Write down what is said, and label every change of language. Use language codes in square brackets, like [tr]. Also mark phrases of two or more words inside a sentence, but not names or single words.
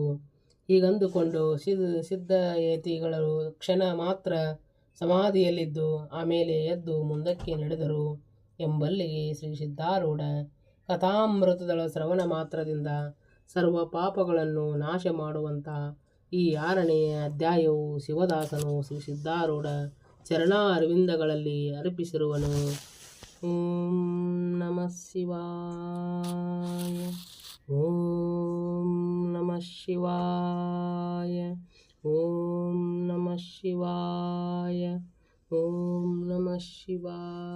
[kn] ಹೀಗಂದುಕೊಂಡು ಸಿದ್ಧಯತಿಗಳು ಕ್ಷಣ ಮಾತ್ರ ಸಮಾಧಿಯಲ್ಲಿದ್ದು ಆಮೇಲೆ ಎದ್ದು ಮುಂದಕ್ಕೆ ನಡೆದರು ಎಂಬಲ್ಲಿಗೆ ಶ್ರೀ ಸಿದ್ಧಾರೂಢ ಕಥಾಮೃತದ ಶ್ರವಣ ಮಾತ್ರದಿಂದ ಸರ್ವ ಪಾಪಗಳನ್ನು ನಾಶ ಮಾಡುವಂಥ ಈ 6ನೆಯ ಅಧ್ಯಾಯವು ಶಿವದಾಸನು ಶ್ರೀ ಸಿದ್ಧಾರೂಢ ಚರಣಾರವಿಂದಗಳಲ್ಲಿ ಅರ್ಪಿಸಿರುವನು. [sa] ಓಂ ನಮಃ ಶಿವಾಯ. ಓಂ ನಮಃ ಶಿವಾಯ. ಓಂ ನಮಃ ಶಿವಾಯ. ಓಂ ನಮಃ ಶಿವಾಯ.